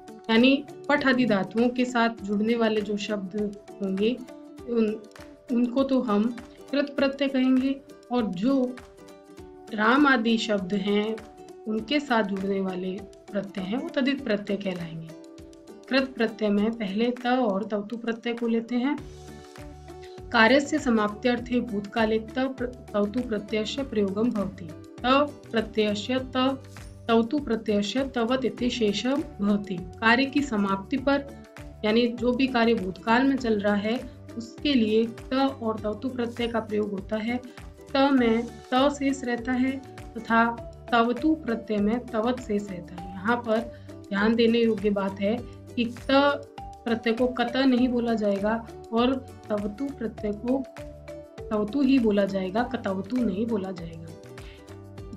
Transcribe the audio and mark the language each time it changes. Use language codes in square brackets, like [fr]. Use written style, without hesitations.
[hi] यानी पठ आदि धातुओं के साथ जुड़ने वाले जो शब्द होंगे उनको तो हम कृत प्रत्यय कहेंगे, और जो राम आदि शब्द हैं उनके साथ जुड़ने वाले प्रत्यय हैं वो तदित प्रत्यय कहलाएंगे. कृत प्रत्यय में पहले त और तवतु प्रत्यय को लेते हैं. [sa] कार्यस्य समाप्त्यर्थे भूतकाले तवतु प्रत्ययस्य प्रयोगम भवति. प्रत्ययस्य तवतु प्रत्ययस्य तवत इति शेषम भवति. [hi] कार्य की समाप्ति पर यानी जो भी कार्य भूतकाल में चल रहा है उसके लिए त और तवतु प्रत्यय का प्रयोग होता है. त में त शेष रहता है तथा तवतु प्रत्यय में तवत शेष रहता है. यहाँ पर ध्यान देने योग्य बात है कि त प्रत्यय को कत नहीं बोला जाएगा और तवतु प्रत्यय को तवतु ही बोला जाएगा, कतवतु नहीं बोला जाएगा.